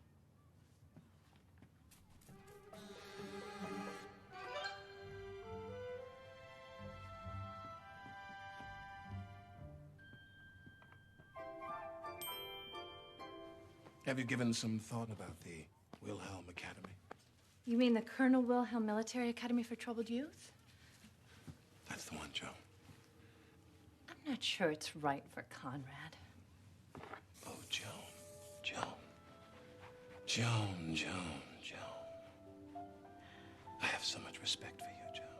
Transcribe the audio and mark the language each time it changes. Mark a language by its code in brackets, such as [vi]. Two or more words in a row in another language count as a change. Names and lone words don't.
[en] Have you given some thought about the Wilhelm Academy? You mean the Colonel Wilhelm Military Academy for Troubled Youth? That's the one, Joe. I'm not sure it's right for Conrad. Oh, Joan. Joan. I have so much respect for you, Joan.